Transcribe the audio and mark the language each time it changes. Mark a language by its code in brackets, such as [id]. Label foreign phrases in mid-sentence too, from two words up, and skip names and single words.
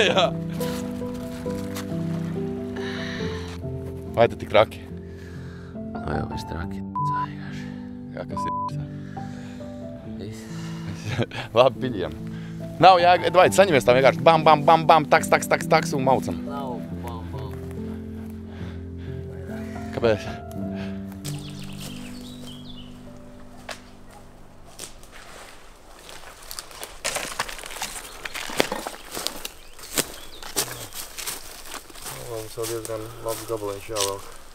[lv] Jā. Vai tu tik raki? Jau viss traki. Jā, kas ir? Viss. Labi, piļiem. Nav jāgaida, vai saņemies tā vienkārši bam, bam, bam, bam, taks, taks, taks, taks un maucam. Nav bam, bam. Kāpēc? Mums vēl diezgan labs gabaliņš jāvelk.